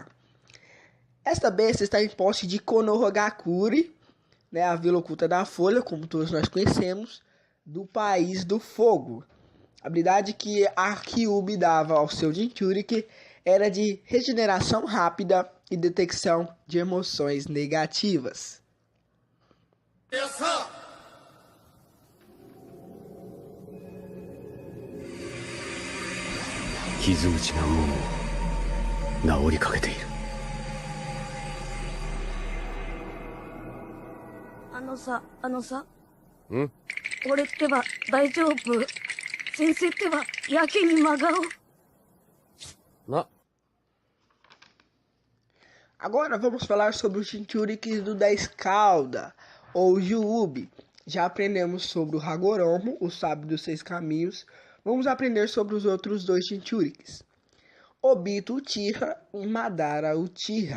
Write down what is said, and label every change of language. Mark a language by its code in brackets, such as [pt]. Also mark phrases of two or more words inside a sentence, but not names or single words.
[pt] Esta besta está em posse de Konohagakuri, né, a vila oculta da folha, como todos nós conhecemos, do país do fogo. A habilidade que a Kyuubi dava ao seu Jinchuriki era de regeneração rápida e detecção de emoções negativas. [ja] 傷口がもう治りかけている。あのさ。俺ってば大丈夫？先生ってばやけに真顔。 [pt] Agora vamos falar sobre os Jinchurikis do 10 cauda, ou Gyuubi. Já aprendemos sobre o Hagoromo, o sábio dos 6 caminhos. Vamos aprender sobre os outros 2 Jinchurikis, Obito Uchiha e Madara Uchiha.